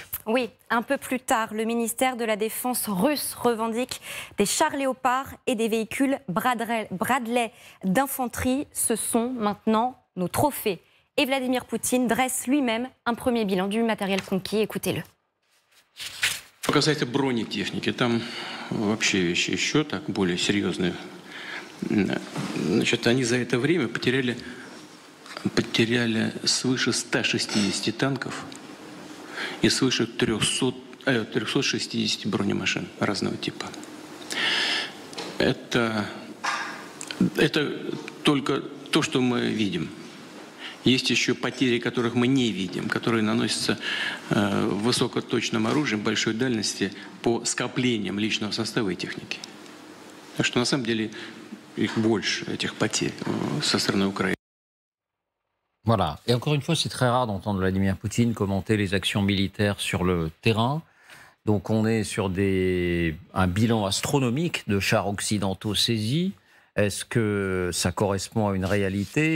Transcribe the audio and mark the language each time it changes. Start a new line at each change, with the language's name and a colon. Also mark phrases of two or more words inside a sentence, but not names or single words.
French: Oui, un peu plus tard, le ministère de la Défense russe revendique des chars Léopard et des véhicules Bradley d'infanterie. Ce sont maintenant nos trophées. Et Vladimir Poutine dresse lui-même un premier bilan du matériel conquis. Écoutez-le.
Russian: Что касается бронетехники, там вообще вещи еще так более серьезные. Значит, они за это время потеряли свыше 160 танков и свыше 360 бронемашин разного типа. Это только то, что мы видим. Есть еще потери, которых мы не видим, которые наносятся высокоточным оружием большой дальности по скоплениям личного состава и техники. Так что на самом деле их больше, этих потерь со стороны Украины.
French: Voilà. Et encore une fois, c'est très rare d'entendre Vladimir Poutine commenter les actions militaires sur le terrain. Donc on est sur un bilan astronomique de chars occidentaux saisis. Est-ce que ça correspond à une réalité?